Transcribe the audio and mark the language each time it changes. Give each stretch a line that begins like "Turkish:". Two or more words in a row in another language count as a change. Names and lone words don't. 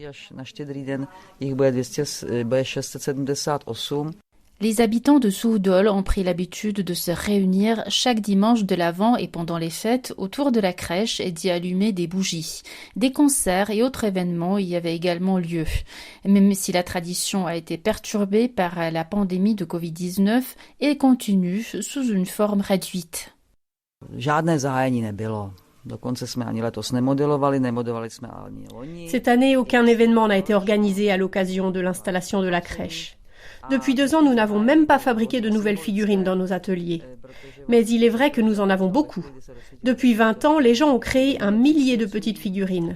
French: Les habitants de Suchdol ont pris l'habitude de se réunir chaque dimanche de l'Avent et pendant les fêtes autour de la crèche et d'y allumer des bougies. Des concerts et autres événements y avaient également lieu. Même si la tradition a été perturbée par la pandémie de Covid-19, elle continue sous une forme réduite.
Czech: Žádné zahájení nebylo.
French: Cette année, aucun événement n'a été organisé à l'occasion de l'installation de la crèche. Depuis 2 ans, nous n'avons même pas fabriqué de nouvelles figurines dans nos ateliers. Mais il est vrai que nous en avons beaucoup. Depuis 20 ans, les gens ont créé 1 millier de petites figurines.